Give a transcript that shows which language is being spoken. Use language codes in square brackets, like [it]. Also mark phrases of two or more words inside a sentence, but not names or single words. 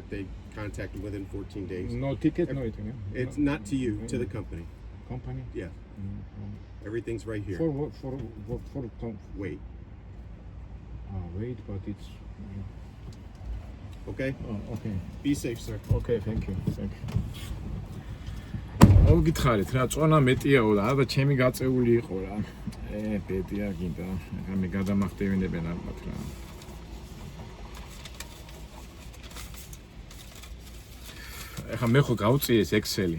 [en] They contact you within 14 days. No ticket. No anything. Yeah? It's not to you, to the company. Company. Yeah. Everything's right here. For what? Wait. Wait, but it's. Okay. Oh, okay. Be safe, sir. Okay, thank you. [ka] მოგითხარით რა წონა მეტიაო და ალბათ ჩემი გაწეული იყო რა. ბედია გინდა. ახლა მე გადამახტევინებენ ალბათ რა. ახლა მე ხო გავწიეს Excel-ი.